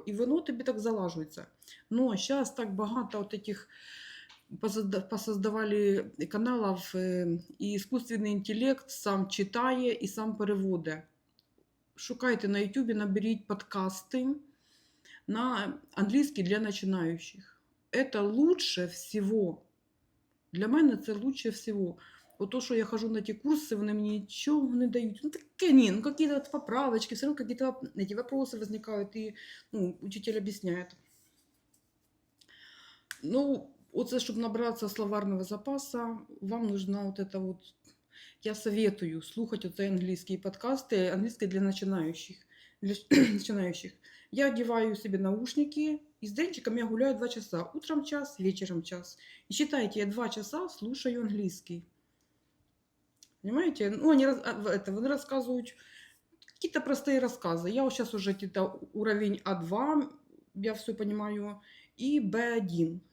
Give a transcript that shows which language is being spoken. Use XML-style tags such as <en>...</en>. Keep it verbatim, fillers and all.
<ru>И оно тебе так залаживается. Но сейчас так богато вот этих позада- посоздавали каналов э, и искусственный интеллект сам читая и сам переводы.</ru> <uk>Шукайте на Ютубе, наберите подкасты на английский для начинающих.</uk> <ru>Это лучше всего.</ru> <uk>Для мене це лучше всього. Ото, що я хожу на ті курси, вони мені нічого не дають. Ну таке ні, ну якісь от поправочки, все одно якісь эти вопросы возникають, і ну, учитель об'ясняє. Ну, оце, щоб набратися словарного запаса,</uk> <ru>вам нужна вот это вот... Я советую</ru> <uk>слухать оце англійські подкасти, англійські</uk> <ru>для начинающих. Для начинающих. Я одеваю себе наушники, и с денчиком я гуляю два часа. Утром час, вечером час. И считайте, я два часа слушаю английский. Понимаете? Ну, они, раз- а, в- это, они рассказывают какие-то простые рассказы. Я сейчас уже где-то уровень а два, я все понимаю, и бэ один.</ru>